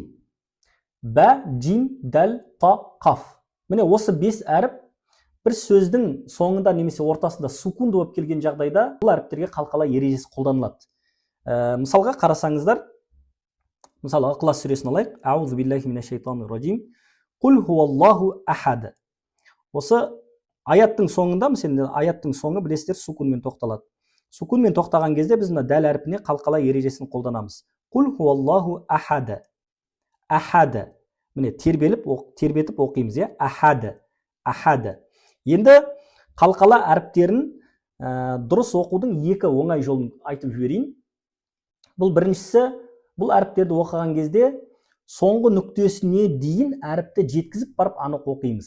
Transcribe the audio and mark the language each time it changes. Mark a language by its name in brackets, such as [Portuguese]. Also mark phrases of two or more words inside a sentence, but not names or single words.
[Kazakh] Бә, джим, дәл, та, қаф. Міне осы 5 әріп бір сөздің соңында немесе ортасында сукун болып келген жағдайда бұл әріптерге қалқалы ережесі қолданылады. Мысалға қарасаңыздар, мысалы Ықылас сүресін алайық. [Arabic] أعوذ بالله من الشيطان الرجيم. قل هو الله أحد. [Kazakh] Осы аяттың соңында, мысалы аяттың соңы білесіздер сукунмен тоқталады. Сукунмен тоқтаған кезде біз мына дәл әрпіне қалқала ережесін қолданамыз. [Arabic] قل هو الله أحد. أحد. [Kazakh] Міне тербетіп оқимыз, иә? [Arabic] أحد. أحد. [Kazakh] Енді қалқала әріптерін дұрыс оқудың екі оңай жолын айтып жіберейін. Бұл біріншісі, бұл әріптерді оқыған кезде соңғы нүктесіне дейін әріпті жеткізіп барып анық оқимыз.